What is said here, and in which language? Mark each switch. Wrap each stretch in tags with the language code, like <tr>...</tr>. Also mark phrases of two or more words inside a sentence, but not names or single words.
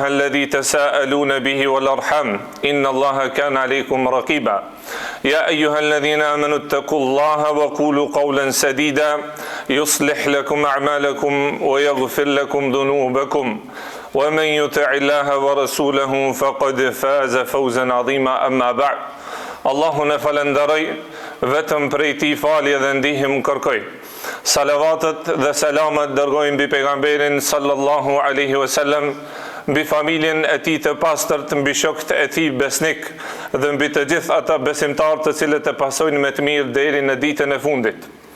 <ar>الذي تساءلون به والأرحام إن الله كان عليكم رقيبا يا أيها الذين آمنوا اتقوا الله وقولوا قولا سديدا يصلح لكم أعمالكم ويغفر لكم ذنوبكم ومن يطع الله ورسوله فقد فاز فوزا عظيما أما بعد الله نفلندري</ar> <sq>vetëm prej tij falje dhe ndihmë kërkoj. Salavatet dhe selamet dërgojmë mbi pejgamberin</sq> <ar>صلى الله عليه وسلم,</ar> <sq>mbi familjen e tij të pastërt, mbi shokët e tij besnik dhe mbi të gjithë ata besimtarë të cilët e pasojnë me të mirë deri në ditën e fundit.</sq>